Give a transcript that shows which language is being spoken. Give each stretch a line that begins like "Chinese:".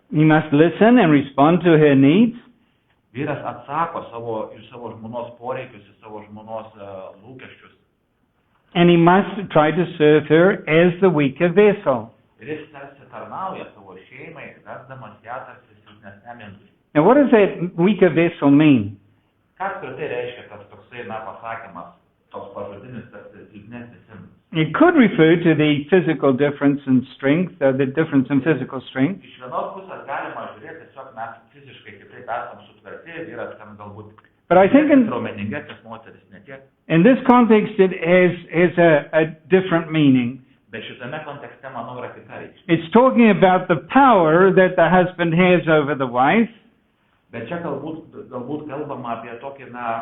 English: He must listen and respond to her needs.
Lithuanian: Vyras atsako iš savo žmonos poreikius, iš savo žmonos lūkesčius.
English: And he must try to serve her as the weaker vessel.
Lithuanian: Ir jis tarsi tarnauja savo šeimai, vesdamas ją tarsi silpnesniam indui.
English: Now what does that weaker vessel mean?
Lithuanian: Ką apskritai reiškia tas toksai, pasakymas, toks pažodinis tarsi silpnesnis indas?
English: It could refer to the physical difference in strength, or the difference in physical strength.
Lithuanian: Iš vienos pusės galima žiūrėti, tiesiog mes fiziškai kitaip esam sutverti, vyras ten galbūt
English: But I think
Lithuanian: raumeningesnis, moteris ne tiek.
English: in this context it has a different meaning.
Lithuanian: Bet šitame kontekste, manau, yra kita reikšmė.
English: It's talking about the power that the husband has over the wife.
Lithuanian: Bet čia galbūt kalbama apie tokį,